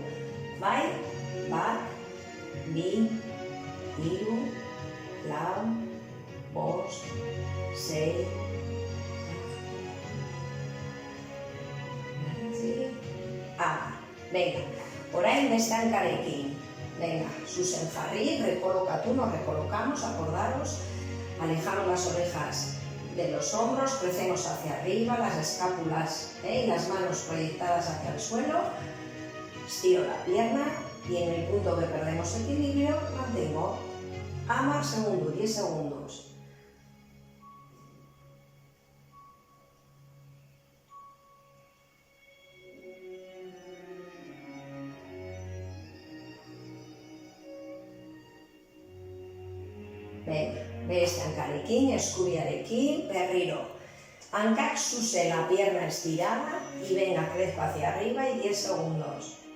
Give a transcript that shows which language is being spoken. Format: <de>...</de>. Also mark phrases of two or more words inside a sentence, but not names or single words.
<eu>Bai? 1, 2, 3, 4, 5, 6, 7, 8. Venga, orain beste hankarekin. Venga, zuzen jarri, recolocatu,</eu> <es>nos recolocamos, acordaros, alejamos las orejas de los hombros, crecemos hacia arriba, las escápulas y las manos proyectadas hacia el suelo, estiro la pierna y en el punto que perdemos equilibrio mantengo 10 segundos, 10 segundos. Venga,</es> <eu>beste hankarekin, eskubiarekin, berriro. Hankak zuzen,</eu> <es>la pierna estirada y venga, crezco hacia arriba y 10 segundos.</es>